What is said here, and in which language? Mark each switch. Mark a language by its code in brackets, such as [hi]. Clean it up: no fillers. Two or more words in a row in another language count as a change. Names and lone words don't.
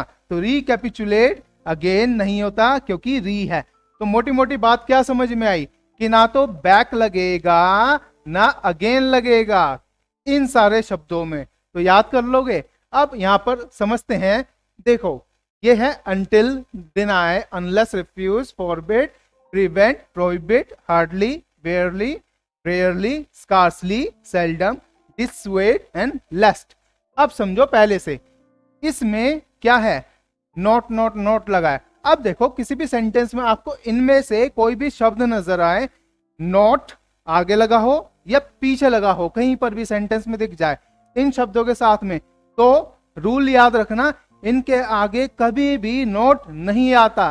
[hi] तो [en] recapitulate again [hi] नहीं होता, क्योंकि री है। तो मोटी मोटी बात क्या समझ में आई, कि ना तो बैक लगेगा ना अगेन लगेगा इन सारे शब्दों में, तो याद कर लोगे। अब यहां पर समझते हैं, देखो ये है [en] until, deny, unless, refuse, forbid, prevent, prohibit, hardly, barely, rarely, scarcely, seldom, dissuade and lest। [hi] अब समझो पहले से, इसमें क्या है, [en] not not not [hi] लगा है। अब देखो किसी भी सेंटेंस में आपको इनमें से कोई भी शब्द नजर आए, नॉट आगे लगा हो या पीछे लगा हो, कहीं पर भी सेंटेंस में दिख जाए इन शब्दों के साथ में, तो रूल याद रखना, इनके आगे कभी भी नोट नहीं आता।